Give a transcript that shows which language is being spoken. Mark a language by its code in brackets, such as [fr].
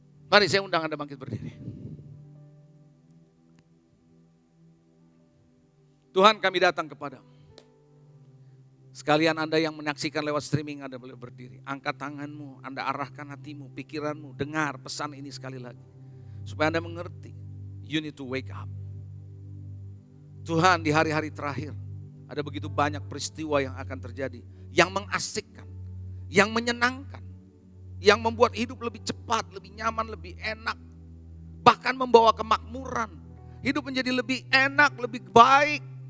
[id] Mari saya undang Anda bangkit berdiri. Tuhan, kami datang kepadamu. Sekalian Anda yang menyaksikan lewat streaming, Anda boleh berdiri. Angkat tanganmu, Anda arahkan hatimu, pikiranmu, dengar pesan ini sekali lagi. Supaya Anda mengerti, [en] you need to wake up. [id] Tuhan, di hari-hari terakhir, ada begitu banyak peristiwa yang akan terjadi. Yang mengasikkan, yang menyenangkan, yang membuat hidup lebih cepat, lebih nyaman, lebih enak. Bahkan membawa kemakmuran. Hidup menjadi lebih enak, lebih baik.